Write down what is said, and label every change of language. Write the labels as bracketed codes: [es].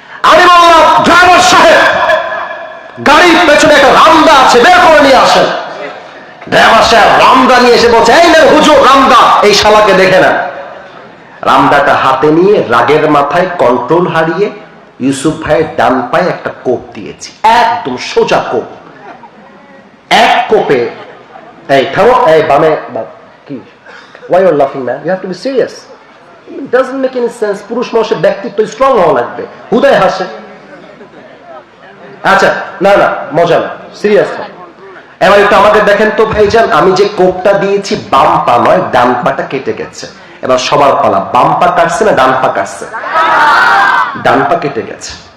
[bn] আমি বললাম ড্রাইভার সাহেব গাড়ির পেছনে একটা রামদা আছে, বের করে নিয়ে আসেন। ড্রাইভার সাহেব রামদা নিয়ে এসে বলছে, এই না হুজুর রামদা, এই শালাকে দেখে না। রামদাটা হাতে নিয়ে রাগের মাথায় কন্ট্রোল হারিয়ে ইউসুফ ভাইয়ের ডান পায়ে একটা কোপ দিয়েছি, একদম সোজা কোপ। এক কোপে এই থামো, এই বামে কি, [en] why you are laughing man, you have to be serious, it doesn't make any sense। [bn] পুরুষ মানুষের ব্যক্তিত্ব স্ট্রং হওয়া লাগবে, হুদায় হাসে। আচ্ছা না না মজা না, সিরিয়াস। এবার একটু আমাকে দেখেন তো ভাইজান, আমি যে কোপটা দিয়েছি বাম পা নয়, ডান পাটা কেটে গেছে। এবার সবার পালা, বাম পা কাটছে না ডান পা কাটছে? ডান পা কেটে গেছে।